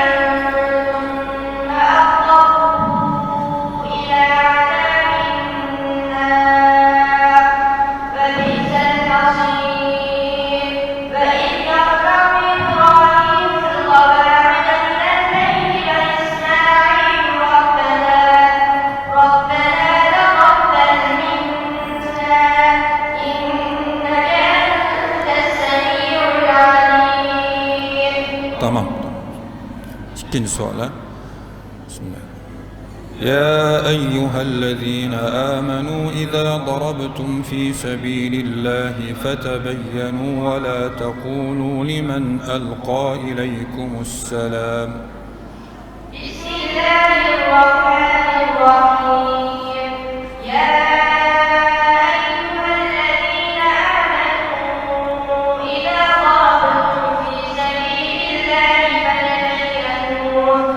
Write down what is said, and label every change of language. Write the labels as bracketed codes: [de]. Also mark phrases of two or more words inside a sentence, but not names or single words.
[ar] ثم أضطره إلى عذاب النار فبئس المصير فإذ يرفع إبراهيم القواعد من البيت وإسماعيل ربنا تقبل منا إنك أنت السميع العليم. [az] Tamam. İkinci suala. [ar] Bismillah. يا أيها الذين آمنوا إذا ضربتم في سبيل الله فتبينوا ولا تقولوا لمن ألقى إليكم السلام. بسم الله الرحمن الرحيم يا أيها الذين آمنوا إذا ضربتم في سبيل الله فتبينوا